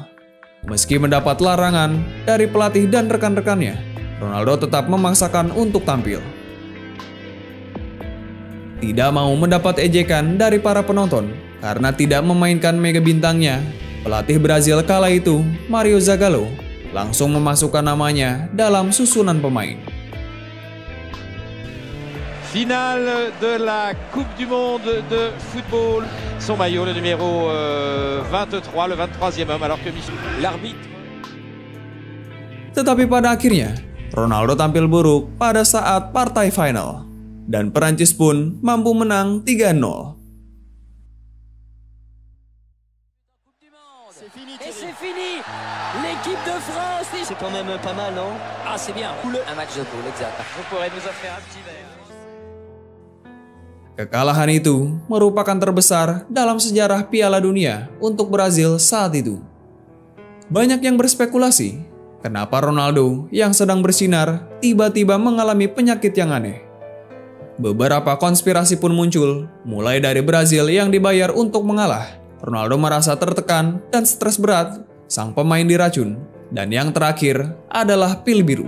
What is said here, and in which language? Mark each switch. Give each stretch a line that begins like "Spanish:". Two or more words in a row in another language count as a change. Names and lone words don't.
Indonesian: Meski mendapat larangan dari pelatih dan rekan-rekannya, Ronaldo tetap memaksakan untuk tampil. Tidak mau mendapat ejekan dari para penonton karena tidak memainkan mega bintangnya, pelatih Brazil kala itu, Mario Zagallo, langsung memasukkan namanya dalam susunan pemain.
French: Finale de la Coupe du Monde de football. Son maillot, le numéro 23, le 23e homme, alors que l'arbitre...
Indonesian: Tetapi pada akhirnya, Ronaldo tampil buruk pada saat partai final. Dan Perancis pun mampu menang 3-0.
French: Et c'est fini. L'équipe de France. C'est quand même pas mal, non? Ah, c'est bien. Un match de poule, exact. On pourrait nous offrir un petit verre.
Indonesian: Kekalahan itu merupakan terbesar dalam sejarah Piala Dunia untuk Brazil saat itu. Banyak yang berspekulasi, kenapa Ronaldo yang sedang bersinar tiba-tiba mengalami penyakit yang aneh. Beberapa konspirasi pun muncul, mulai dari Brazil yang dibayar untuk mengalah, Ronaldo merasa tertekan dan stres berat, sang pemain diracun, dan yang terakhir adalah pil biru.